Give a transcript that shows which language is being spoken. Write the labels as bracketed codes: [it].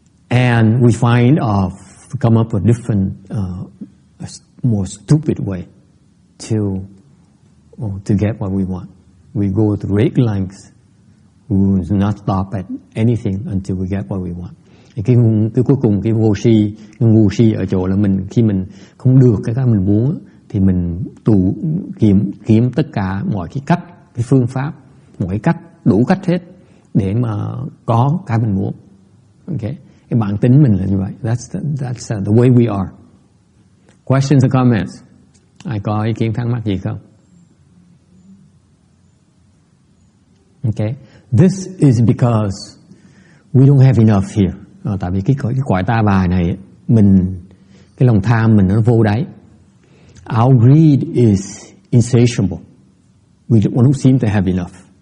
[en] And we come up with different, more stupid way to get what we want. We go to great lengths. We will not stop at anything until we get what we want. [vi] Cái cuối cùng cái ngu si ở chỗ là khi mình không được cái mình muốn thì mình kiếm tất cả mọi cái cách, cái phương pháp, mọi cách, đủ cách hết để mà có cái mình muốn. [en] Okay, [vi] cái bản tính mình là như vậy. [en] That's the way we are. Questions or comments? [vi] Ai có ý kiến thắc mắc gì không? [en] Okay, this is because we don't have enough here. [vi] Tại vì cái cõi ta bà này cái lòng tham mình nó vô đáy. [en] Our greed is insatiable. We don't seem to have enough.